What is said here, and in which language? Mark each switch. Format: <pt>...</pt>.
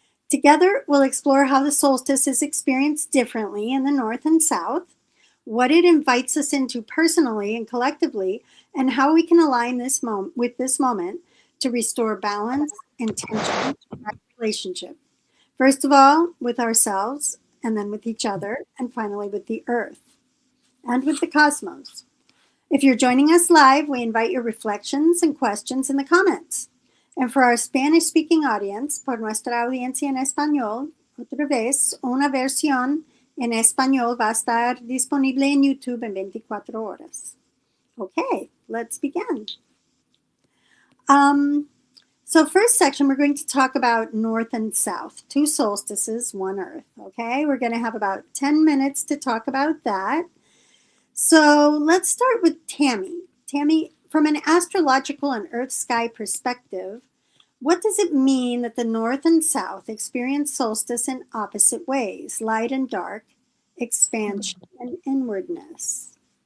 <en>Together, we'll explore how the solstice is experienced differently in the North and South, what it invites us into personally and collectively, and how we can align with this moment to restore balance, intention, and our relationship. First of all, with ourselves, and then with each other, and finally with the earth and with the cosmos. If you're joining us live, we invite your reflections and questions in the comments. And for our Spanish-speaking audience,</en> <es>por nuestra audiencia en español, otra vez, una versión en español va a estar disponible en YouTube en 24 horas.</es> <en>Okay, let's begin. So first section, we're going to talk about North and South, two solstices, one Earth, okay? We're going to have about 10 minutes to talk about that. So let's start with Tami. Tami, from an astrological and Earth sky perspective, what does it mean that the North and South experience solstice in opposite ways, light and dark, expansion and inwardness?</en>